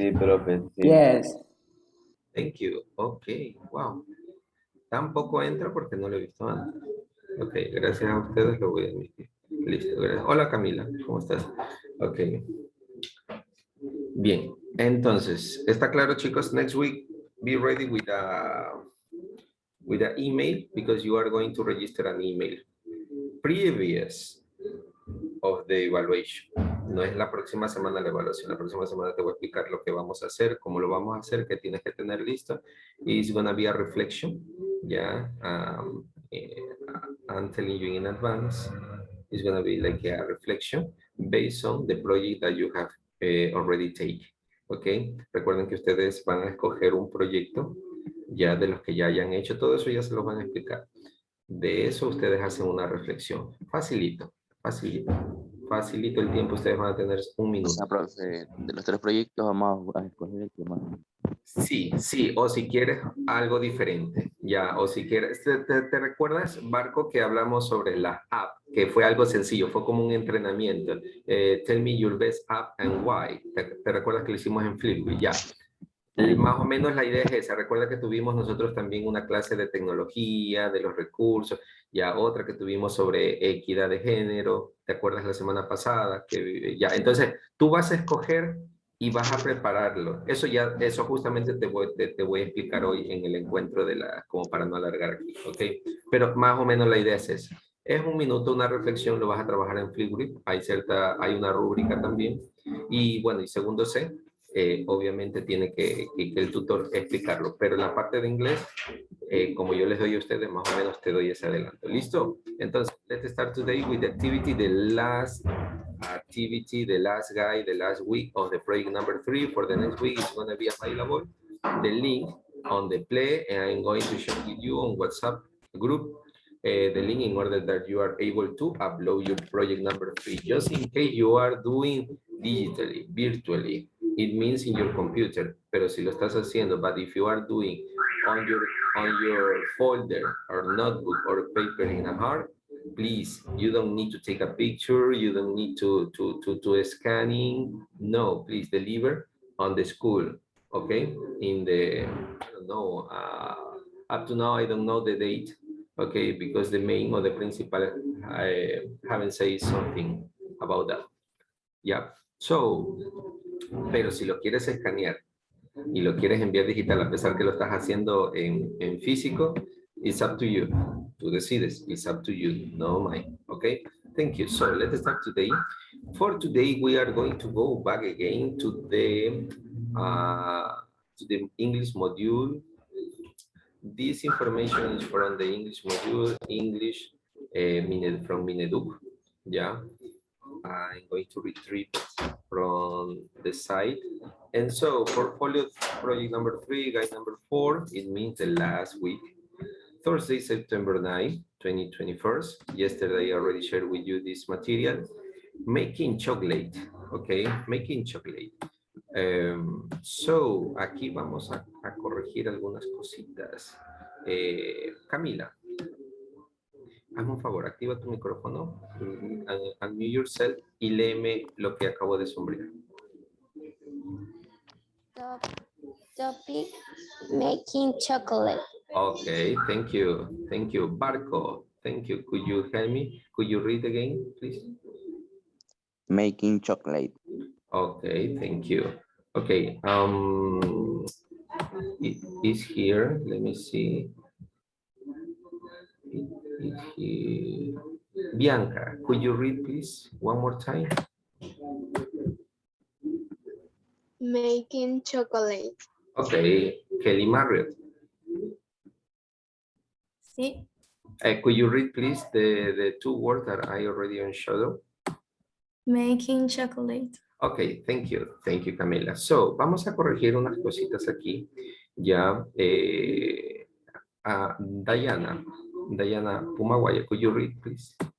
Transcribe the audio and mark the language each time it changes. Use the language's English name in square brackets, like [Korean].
[Spanish] Sí, profe. Sí. [English] Yes. Thank you. Ok, wow. [Spanish] Tampoco entra porque no lo he visto antes. Ok, gracias a ustedes lo voy a admitir. Listo, gracias. Hola Camila, ¿cómo estás? Ok. Bien, entonces, ¿está claro chicos? [English] Next week, be ready with an email because you are going to register an email. Previous of the evaluation. [Spanish] No es la próxima semana la evaluación. La próxima semana te voy a explicar lo que vamos a hacer, cómo lo vamos a hacer, qué tienes que tener listo. [English] It's going to be a reflection. Yeah. I'm telling you in advance. It's going to be like a reflection based on the project that you have already taken. ¿Ok? [Spanish] Recuerden que ustedes van a escoger un proyecto ya de los que ya hayan hecho. Todo eso ya se los van a explicar. De eso ustedes hacen una reflexión. Facilito, facilito. Facilito el tiempo, ustedes van a tener un O minuto. sea, profe, de los 3 proyectos vamos a escoger el que más. Sí, sí, o si quieres algo diferente, ya, o si quieres, ¿te recuerdas, Barco, que hablamos sobre la app, que fue algo sencillo, fue como un entrenamiento? [English] Tell me your best app and why. [Spanish] ¿Te recuerdas que lo hicimos en Flipgrid? Ya. Más o menos la idea es esa. Recuerda que tuvimos nosotros también una clase de tecnología, de los recursos, ya otra que tuvimos sobre equidad de género. ¿Te acuerdas la semana pasada? Que, ya, entonces tú vas a escoger y vas a prepararlo. Eso ya, eso justamente te voy a explicar hoy en el encuentro de la, como para no alargar aquí, ¿ok? Pero más o menos la idea es esa. Es un minuto, una reflexión, lo vas a trabajar en Flipgrid. Hay una rúbrica también. Y bueno, y segundo C, obviamente tiene que el tutor explicarlo, pero en la parte de inglés, como yo les doy a ustedes, más o menos te doy ese adelanto. ¿Listo? Entonces, [English] let's start today with the activity, the last guy, the last week of the project number 3. For the next week, it's going to be available. The link on the play, and I'm going to share with you on WhatsApp group the link in order that you are able to upload your project number 3. Just in case you are doing digitally, virtually, it means in your computer, [Spanish] pero si lo estás haciendo, [English] but if you are doing on your folder or notebook or paper in a hard, please, you don't need to take a picture, you don't need to scanning, no, please deliver on the school, okay? In the, I don't know, up to now, I don't know the date, okay, because the main or the principal haven't said something about that. Yeah, so, [Spanish] pero si lo quieres escanear y lo quieres enviar digital, a pesar que lo estás haciendo en físico, [English] it's up to you. [Spanish] Tú decides, [English] it's up to you, no mine, okay? Thank you. So let's start today. For today, we are going to go back again to the English module. This information is from the English module, English from Mineduc, yeah. I'm going to retrieve from the site. And so portfolio project number 3, guide number 4, it means the last week. Thursday, September 9, 2021. Yesterday I already shared with you this material. Making chocolate, okay, making chocolate. So, [Spanish] aquí vamos a corregir algunas cositas. Camila, hazme un favor, activa tu micrófono, [English] unmute yourself [Spanish] y léeme lo que acabo de sombrear. [English] Topic, making chocolate. Okay, thank you. Thank you. Barco, thank you. Could you help me? Could you read again, please? Making chocolate. Okay, thank you. Okay, it is here. Let me see. It here. Bianca, could you read, please, one more time? Making chocolate. Okay, Kelly Marriott. [Spanish] Sí. [English] Could you read, please, the two words that I already on shadow? Making chocolate. Ok, thank you, Camila. [Spanish] So, vamos a corregir unas cositas aquí. [English] Ya, Diana Pumaguaya, could you read, please?